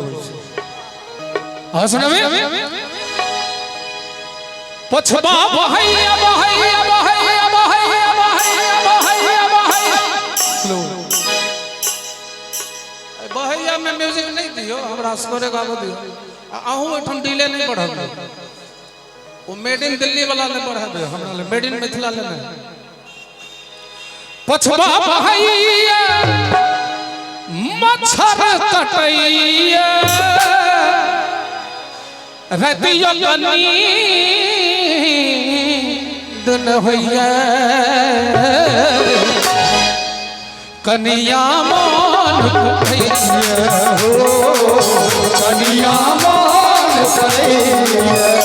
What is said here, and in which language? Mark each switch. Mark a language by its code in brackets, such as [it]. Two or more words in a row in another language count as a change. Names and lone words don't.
[mai] हंसने में पछबा बहैया बहैया बहैया बहैया बहैया बहैया बहैया में म्यूजिक नहीं दियो हमरा स्कोरे गाबो दियो आहू एठन डिले नहीं बढ़ाबो वो [en] made in [mai] दिल्ली वाला ने बढ़ाबो हमरा ले [en] made in [mai] मिथिला ले नहीं पछबा बहैया मच्छर कटैया रतिया कनी दिन होइया कनिया मान कटैया हो कनिया मान कटैया